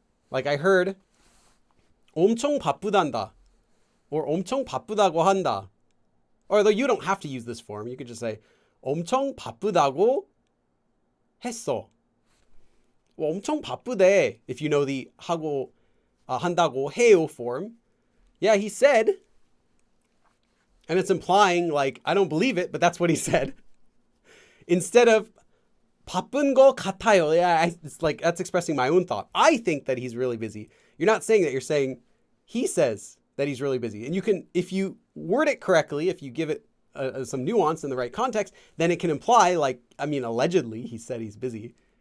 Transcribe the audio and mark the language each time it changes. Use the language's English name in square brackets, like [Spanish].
[English] Like I heard, [Korean] 엄청 바쁘단다. [English] Or [Korean] 엄청 바쁘다고 한다. [English] Although you don't have to use this form. You could just say, [Korean] 엄청 바쁘다고 했어. [English] Well, [Korean] 엄청 바쁘대, [English] if you know the 하고, [Korean] 한다고 해요 [English] form. Yeah, he said. And it's implying, like, I don't believe it, but that's what he said. [Korean] Instead of 바쁜 거 같아요. [English] Yeah, it's like, that's expressing my own thought. I think that he's really busy. You're not saying that, you're saying he says that he's really busy. And you can, if you word it correctly, if you give it some nuance in the right context, then it can imply, like, I mean, allegedly he said he's busy.